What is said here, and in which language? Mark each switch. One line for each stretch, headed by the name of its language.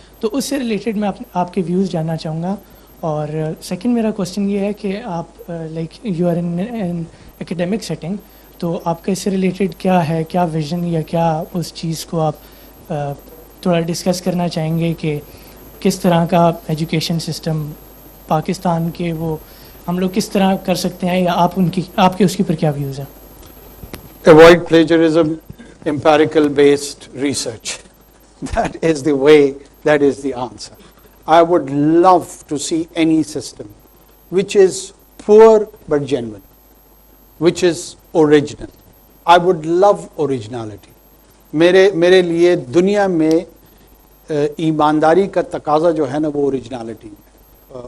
Hindi: तो उससे रिलेटेड मैं आपके व्यूज़ जानना चाहूँगा. और सेकंड मेरा क्वेश्चन ये है कि आप
English: like you are in academic setting,
Hindi: तो आपका इससे रिलेटेड क्या है, क्या विज़न या क्या उस चीज़ को आप थोड़ा डिस्कस करना चाहेंगे कि किस तरह का एजुकेशन सिस्टम पाकिस्तान के वो हम लोग किस तरह कर सकते हैं, या आपके उसके ऊपर क्या व्यूज़ हैं?
English: Avoid plagiarism, empirical based research. That is the way, that is the answer. I would love to see any system which is poor but genuine, which is original. I would love originality.
Hindi: मेरे लिए दुनिया में ईमानदारी का तकाजा जो है ना वो ओरिजिनलिटी है.